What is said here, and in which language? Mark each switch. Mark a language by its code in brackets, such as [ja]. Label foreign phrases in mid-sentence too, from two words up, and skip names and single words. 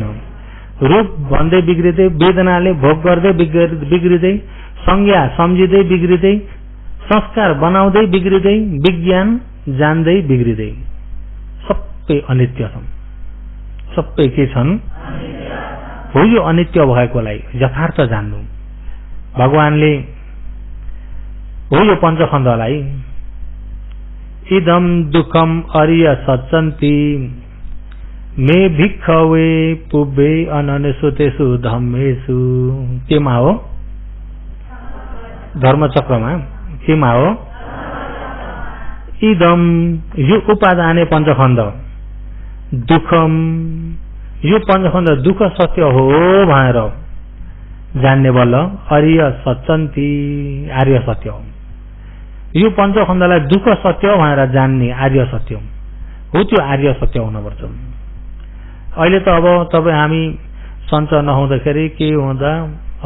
[ne] रूप भन्दै बिग्रिँदै, वेदनाले भोग गर्दै बिग्रिँदै, संज्ञा सम्झिँदै बिग्रिँदै, संस्कार बनाउँदै बिग्रिँदै, विज्ञान जान्दै बिग्रिँदै सबै अनित्य छन्। सबै के छन्? हो यो अनित्य भएकोलाई यथार्थ जान्नु। भगवानले हो यो पञ्चखण्डलाई [pi] इदम दुःखम अरिय सच्चन्ति मे भिक्षवे पुब्बे अननेसुतेषु धम्मेषु। [ne] केमा हो? धर्मचक्रमा। केमा हो? [pi] इदम यो उपादाने पञ्चखण्ड दुःखम। [ne] यो पञ्चखण्ड दुःख सत्य हो भनेर जान्ने बल्ल [pi] अरिय सच्चन्ति [ne] आर्य सत्य हो। यो पञ्चखण्डलाई दुःख सत्य भनेर जान्ने आर्य सत्य हो। त्यो आर्य सत्य हुनुपर्छ। अहिले त अब तपाईँ हामी सञ्च नहुँदाखेरि के हुँदा हो?